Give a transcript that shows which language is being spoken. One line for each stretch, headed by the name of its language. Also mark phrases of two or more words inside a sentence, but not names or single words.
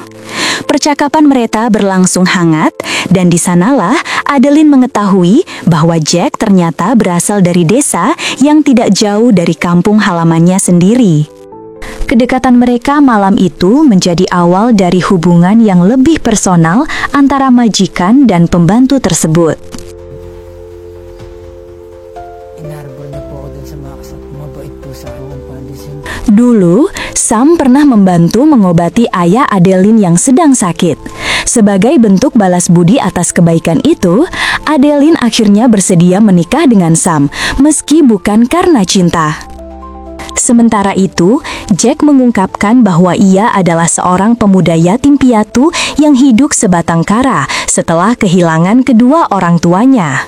Indonesian: Percakapan mereka berlangsung hangat, dan di sanalah Adeline mengetahui bahwa Jack ternyata berasal dari desa yang tidak jauh dari kampung halamannya sendiri. Kedekatan mereka malam itu menjadi awal dari hubungan yang lebih personal antara majikan dan pembantu tersebut.
Filipino: Inarbor na po ako dun sa Max at mabait po sa akin pandisin.
Indonesian: Dulu, Sam pernah membantu mengobati ayah Adeline yang sedang sakit. Sebagai bentuk balas budi atas kebaikan itu, Adeline akhirnya bersedia menikah dengan Sam, meski bukan karena cinta. Sementara itu, Jack mengungkapkan bahwa ia adalah seorang pemuda yatim piatu yang hidup sebatang kara setelah kehilangan kedua orang tuanya.